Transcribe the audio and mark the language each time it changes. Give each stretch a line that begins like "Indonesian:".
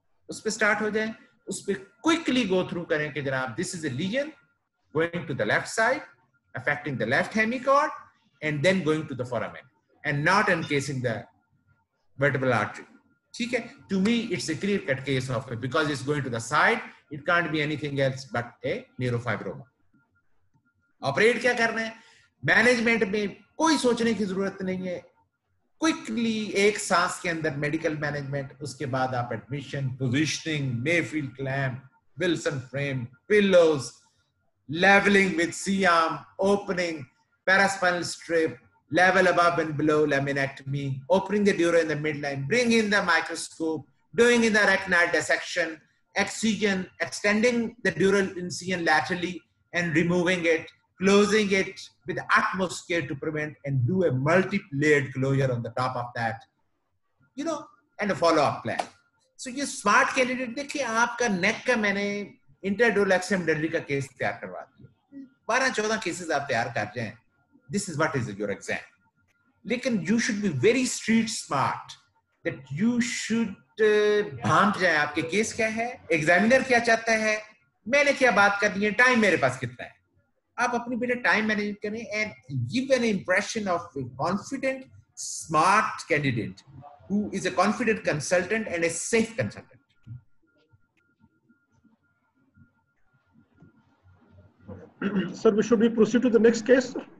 Hindi: उस पे start हो जाए, उस पे quickly go through करें कि जनाब,
English: this is a lesion going to the left side, affecting the left hemichord, and then going to the foramen, and not encasing the vertebral artery.
Hindi: ठीक है?
English: To me, it's a clear-cut case of it because it's going to the side. It can't be anything else but a neurofibroma.
Hindi: Operate क्या करना है? Management में कोई सोचने की जरूरत नहीं है.
English: Quickly
Hindi: एक सांस के अंदर
English: medical management,
Hindi: उसके बाद आप
English: admission, positioning, Mayfield clamp, Wilson frame, pillows, leveling with C-arm, opening, paraspinal strip, level above and below laminectomy, opening the dura in the midline, bring in the microscope, doing in the arachnoid dissection, excision, extending the dural incision laterally and removing it, closing it with utmost care to prevent, and do a multi-layered closure on the top of that, you know, and a follow-up plan.
Hindi: So ये smart candidate देखिए, आपका neck का मैंने इंटरडोरल extremity का case तैयार करवा दिया, 12-14 cases आप तैयार कर जाएं.
English: This is what is your exam.
Hindi: लेकिन
English: you should be very street smart that you should
Hindi: भांप जाए आपके केस क्या है, एग्जामिनर क्या चाहता है, मैंने क्या बात करनी है, टाइम मेरे पास कितना है. आप अपनी बेटे टाइम मैनेज करें
English: and give an impression of a confident, smart candidate who is a confident consultant and a safe consultant. Sir, should we proceed to the next case?